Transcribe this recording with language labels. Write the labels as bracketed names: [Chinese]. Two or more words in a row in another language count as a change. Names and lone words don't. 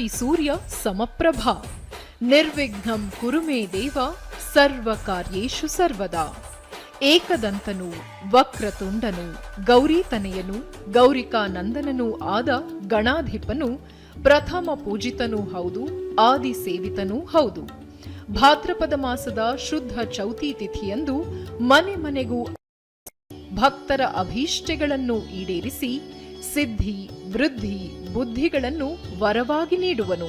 [Sanskrit] ಸೂರ್ಯ ಸಮಪ್ರಭಾ ನಿರ್ವಿಘ್ನಂ ಕುರು ಮೇ ದೇವ ಸರ್ವ ಕಾರ್ಯೇಷು ಸರ್ವದಾ. [Kannada] ಏಕದಂತನು ವಕ್ರತುಂಡನು ಗೌರೀತನೆಯನು ಗೌರಿಕಾನಂದನನೂ ಆದ ಗಣಾಧಿಪನು ಪ್ರಥಮ ಪೂಜಿತನೂ ಹೌದು, ಆದಿ ಸೇವಿತನೂ ಹೌದು. ಭಾದ್ರಪದ ಮಾಸದ ಶುದ್ಧ ಚೌತಿ ತಿಥಿಯಂದು ಮನೆ ಮನೆಗೂ ಭಕ್ತರ ಅಭೀಷ್ಟೆಗಳನ್ನು ಈಡೇರಿಸಿ ಸಿದ್ಧಿ, ವೃದ್ಧಿ, ಬುದ್ಧಿಗಳನ್ನು ವರವಾಗಿ ನೀಡುವನು.